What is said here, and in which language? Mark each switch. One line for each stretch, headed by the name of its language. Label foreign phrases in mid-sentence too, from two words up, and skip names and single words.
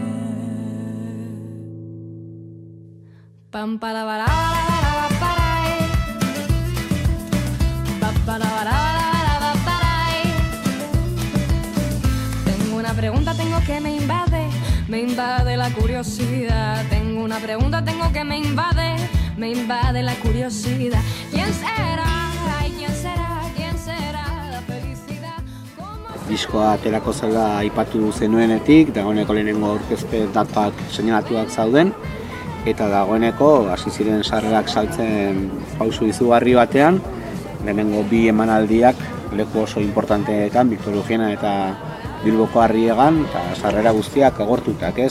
Spanish: Pam para para Tengo una pregunta, tengo que me invade la curiosidad. Tengo una pregunta, tengo que me invade la curiosidad. ¿Quién será? Ay, ¿quién será la felicidad?
Basque: Diskoa aterako zela aipatu zenuenetik, dagoeneko lehenengo aurkezpe datak seinalatuak zauden, eta dagoeneko hasi ziren sarrerak saltzen pausu izugarri batean, lehenengo bi emanaldiak leku oso importanteetan, Victor Eugena eta Bilboko Arriegan, eta sarrera guztiak agortutak, ez?